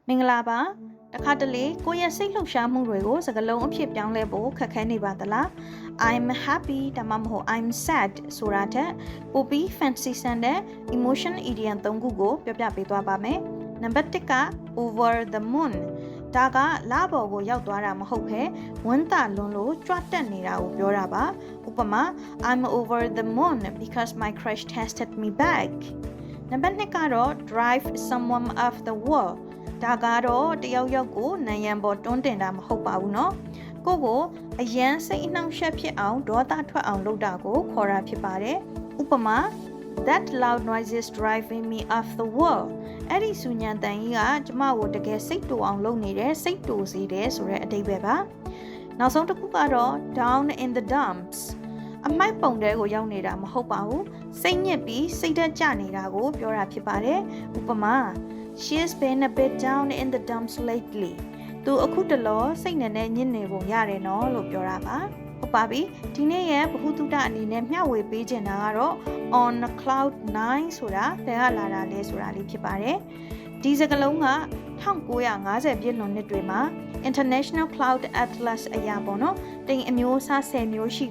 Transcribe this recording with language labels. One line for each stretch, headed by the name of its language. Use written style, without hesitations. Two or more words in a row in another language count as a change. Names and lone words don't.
Burmese: မင်္ဂလာပါတခါတလေကိုယ့်ရဲ့စိတ်လှုပ်ရှားမှုတွေကိုစကားလုံးအဖြစ်ပြောင်းလဲဖို့ခက်ခဲနေပါသလား
English: I'm happy
Burmese: ဒါမှမဟုတ်
English: I'm sad
Burmese: ဆိုတာထက်ပိုပြီး fancy ဆန်တဲ့
English: emotion idiom
Burmese: ၃ခုကိုပြောပြပေးသွားပါမယ်နံပါတ်1က over
English: the moon
Burmese: ဒါကလပေါ်ကိုရောက်သွားတာမဟုတ်ဘဲဝမ်းသာလွန်းလို့ကြွတက်နေတာကိုပြောတာပါဥပမာ
English: I'm over the moon because my crush texted me back
Burmese: နံ ပါတ်2ကတော့
English: drive someone off the wall
Burmese: ဒါကတော့တယောက်ယောက်ကိုနံရံပေါ်တွန်းတင်တာမဟုတ်ပါဘူးเนาะကိုကိုအရန်စိတ်အနှောင့်အယှ က်ဖြစ်အောင်ဒေါသထွက်အောင်လုပ်တာကိုခေါ်တာဖြစ်ပါတယ်ဥပမာ
English: that loud noise is driving me off the wall
Burmese: အဲ့ဒီဆူညံတန်ကြီးကကျမကိုတကယ်စိတ်တူအောင်လုပ်နေတယ်စိတ်တူစေတယ်ဆိုတဲ့အဓိပ္ပာယ်ပါနောက်ဆုံးတစ်ခုကတော့
English: down in the dumps
Burmese: အမိုက်ပုံတဲကိုရောက်နေတာမဟုတ်ပါဘူးစိတ်ညစ်ပြီးစိတ်ဓာတ်ကျနေတာကိုပြောတာဖြစ်ပါတယ်ဥပမာ
English: She's been a bit down in the dumps lately.
Burmese: သူအခုတလောစိတ်နဲ့ညစ်နေပုံရတယ်နော်လို့ပြောတာပါ။ဟုတ်ပါပြီ။ဒီနေ့ရဲ့ဗဟုသုတအနေနဲ့မျှဝေပေးချင်တာကတော့
English: on cloud 9
Burmese: ဆိုတာဘယ်ကလာ တာလဲဆိုတာလေးဖြစ်ပါတယ်။ဒီစကားလုံးက1950ပြည့်လွန်နှစ်တွေမှာ International Cloud Atlas အရာပေါ့နော်။တိမ်အမျိုးအစား10မျိုးရှိ